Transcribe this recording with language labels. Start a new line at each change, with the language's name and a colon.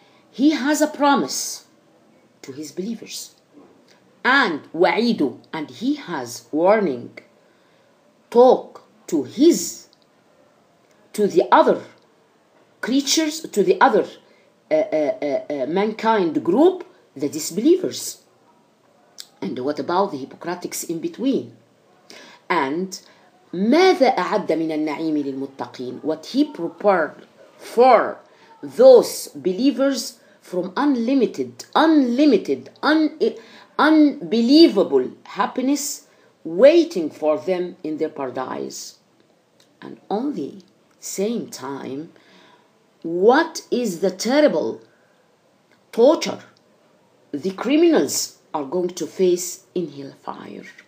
English: He has a promise to His believers, and wa'idu, and He has warning, talk to the other creatures, to the other mankind group, the disbelievers. And what about the hypocritics in between?
Arabic: And ماذا أعد من النعيم للمتقين?
English: What He prepared for those believers from unbelievable happiness waiting for them in their paradise. And on the same time, what is the terrible torture the criminals are going to face in hellfire?